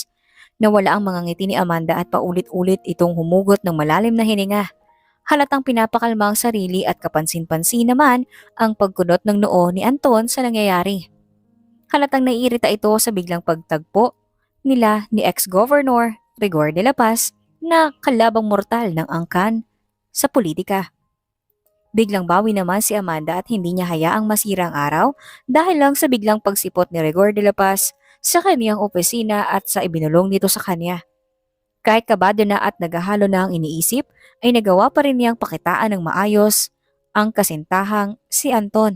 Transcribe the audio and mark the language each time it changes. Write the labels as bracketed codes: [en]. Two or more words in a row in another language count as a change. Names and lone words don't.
[tl] Nawala ang mga ngiti ni Amanda at paulit-ulit itong humugot ng malalim na hininga. Halatang pinapakalma ang sarili at kapansin-pansin naman ang pagkunot ng noo ni Anton sa nangyayari. Halatang naiirita ito sa biglang pagtagpo nila ni ex-governor Rigor de la Paz na kalabang mortal ng angkan sa politika. Biglang bawi naman si Amanda at hindi niya hayaang masira ang araw dahil lang sa biglang pagsipot ni Rigor de la Paz sa kaniyang opisina at sa ibinulong nito sa kanya. Kahit kabado na at naghahalo na ang iniisip, ay nagawa pa rin niyang pakitaan ng maayos ang kasintahang si Anton.